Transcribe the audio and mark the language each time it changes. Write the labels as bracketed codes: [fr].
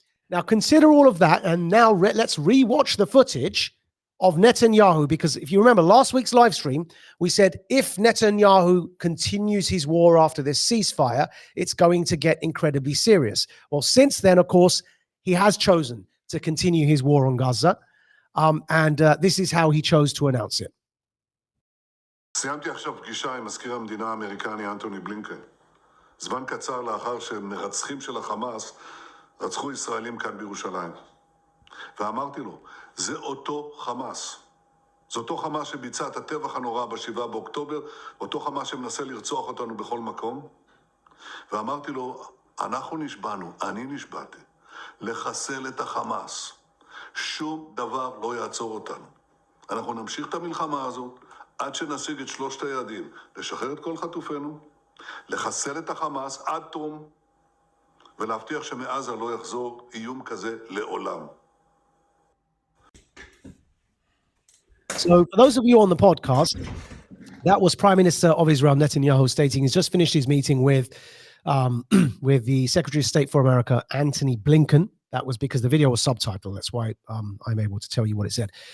[en] Now, consider all of that, and now let's re-watch the footage of Netanyahu, because if you remember last week's live stream, we said if Netanyahu continues his war after this ceasefire, it's going to get incredibly serious. Well, since then, of course, he has chosen to continue his war on Gaza, and this is how he chose to announce it. [he] סיימתי עכשיו פגישה עם מזכיר המדינה האמריקני אנטוני בלינקן. זמן קצר לאחר שמרצחים של החמאס רצחו ישראלים כאן בירושלים. ואמרתי לו, זה אותו חמאס. זה אותו חמאס שביצע את הטבח הנורא ב7 באוקטובר, אותו חמאס שמנסה לרצוח אותנו בכל מקום. ואמרתי לו, אנחנו נשבענו, אני נשבעתי, לחסל את החמאס. שום דבר לא יעצור אותנו. אנחנו נמשיך את המלחמה הזאת, עד שנשיג את שלושת היעדים, לשחרר את כל חטופינו, לחסל את החמאס עד תום, ולהבטיח שמעזה לא יחזור איום כזה לעולם. [en] So for those of you on the podcast, that was Prime Minister of Israel Netanyahu stating he's just finished his meeting with the Secretary of State for America, Antony Blinken. That was because the video was subtitled. That's why I'm able to tell you what it said.